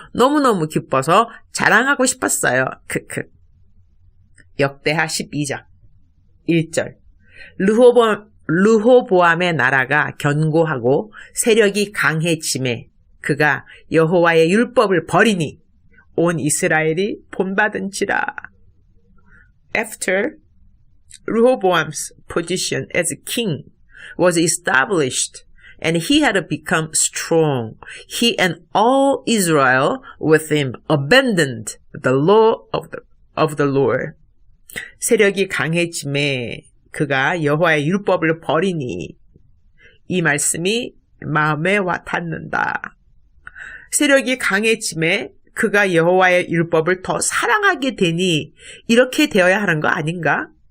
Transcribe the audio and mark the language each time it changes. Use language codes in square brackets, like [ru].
[ko] 너무너무 기뻐서 자랑하고 싶었어요. 역대하 12장 1절. 르호보암의 나라가 견고하고 세력이 강해짐에 그가 여호와의 율법을 버리니 온 이스라엘이 본받은지라. [en] After Rehoboam's position as king was established and he had become strong, he and all Israel with him abandoned the law of the Lord. [ko] 세력이 강해짐에 그가 여호와의 율법을 버리니 이 말씀이 마음에 와 닿는다. 세력이 강해짐에 그가 여호와의 율법을 더 사랑하게 되니 이렇게 되어야 하는 거 아닌가?